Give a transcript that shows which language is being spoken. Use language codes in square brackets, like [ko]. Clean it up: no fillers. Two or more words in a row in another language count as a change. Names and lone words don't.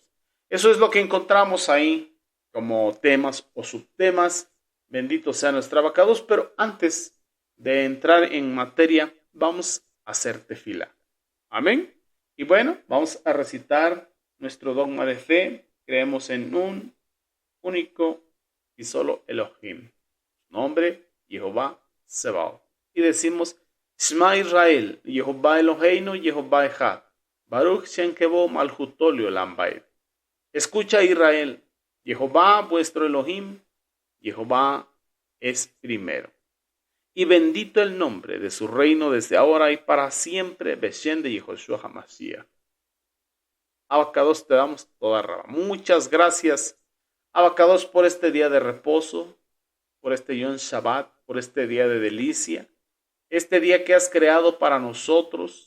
[es] Eso es lo que encontramos ahí como temas o subtemas, bendito sea nuestra abacados, pero antes de entrar en materia, vamos a hacer tefila. Amén. Y bueno, vamos a recitar nuestro dogma de fe. Creemos en un único y solo Elohim. Nombre, Jehová Sebaot. Y decimos, [he] שמע ישראל, יהוה אלוהינו, יהוה אחד. ברוך שם כבוד מלכותו לעולם ועד. [es] Escucha Israel, Jehová vuestro Elohim, Jehová es primero. Y bendito el nombre de su reino desde ahora y para siempre, Beshem de Yehoshua HaMashiach. Abacados, te damos [he] תודה רבה. [es] Muchas gracias, Abacados, por este día de reposo, por este [he] יום שבת, [es] por este día de delicia, este día que has creado para nosotros.